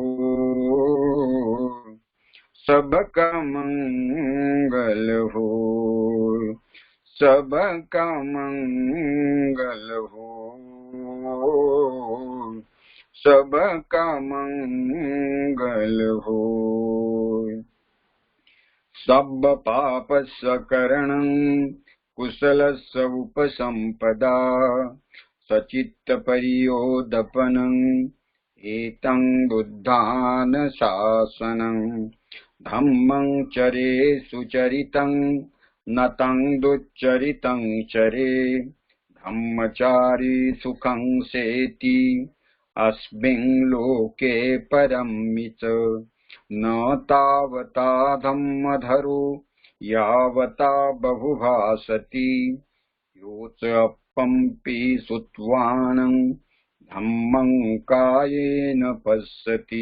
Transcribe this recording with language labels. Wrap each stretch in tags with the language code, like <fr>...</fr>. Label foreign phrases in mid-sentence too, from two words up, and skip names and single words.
<hi>सबका मंगल हो, सबका मंगल हो, सबका मंगल हो।</hi> <pi>सब पाप सकरणं कुशलस्य उपसंपदा, सचित्त परियोदपनं एतं बुद्धान शासनं। धम्मं चरे सुचरितं नतं दुच्चरितं चरे, धम्मचारी सुखं सेति अस्मिन् लोके परमित। न तावता धम्मधरो यावता बहुभासति, योच अपम्पि सुत्वानं धम्मं कायेन पश्यति।</pi>